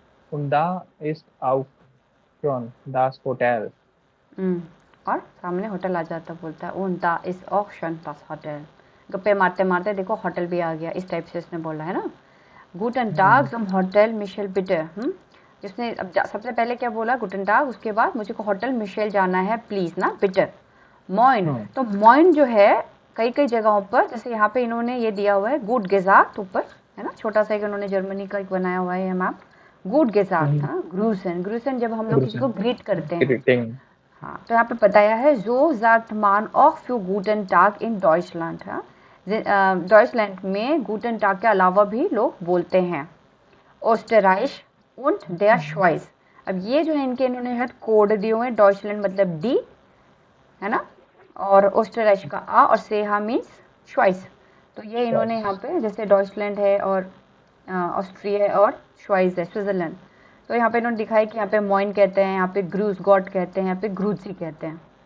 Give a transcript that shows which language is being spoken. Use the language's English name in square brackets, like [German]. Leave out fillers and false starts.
[German] Und da ist auch schon das Hotel. [Hindi] हम्म, और सामने hotel आ जाता बोलता है [German] und da ist auch schon das Hotel। [Hindi] गप्पे मारते मारते देखो होटल भी आ गया, इस टाइप से इसने बोला है ना। [German] Guten Tag zum Hotel Michel bitte। [Hindi] जिसने अब सबसे पहले क्या बोला [German] Guten Tag, [Hindi] उसके बाद मुझे को होटल मिशेल जाना है प्लीज ना बिटर। [German] मॉइन, हम्म, [Hindi] तो मॉइन जो है कई कई जगहों पर, जैसे यहाँ पे इन्होंने ये दिया हुआ है गुड गेजार्ट ऊपर, है ना, छोटा सा एक इन्होंने जर्मनी का एक बनाया हुआ है मैप। [German] गुड गेजार्ट, हम्म, [Hindi] हाँ ग्रूसन, ग्रूसन जब हम लोग किसी को [German] Grüßen. [Hindi] ग्रीट करते हैं। [English] Greeting. [Hindi] हाँ, तो यहाँ पे बताया है जो [German] sagt man auch für guten Tag in Deutschland। [Hindi] हाँ, डॉइचलैंड में गूटन टाग के अलावा भी लोग बोलते हैं। [German] ओस्टराइश und der Schweiz। [Hindi] अब ये जो है इनके इन्होंने हेड कोड दिए हुए हैं, डॉइचलैंड मतलब डी, है ना, और ओस्टराइश का आ, और सेहा मीन्स श्वाइस। तो ये इन्होंने यहाँ [German] Schweiz. [Hindi] पे जैसे डॉइचलैंड है और ऑस्ट्रिया है और श्वाइस है स्विट्जरलैंड, तो यहाँ पे इन्होंने दिखाया कि यहाँ पे मॉइन कहते हैं, यहाँ पे ग्रूस गॉड कहते हैं, यहाँ पे ग्रूजी कहते हैं।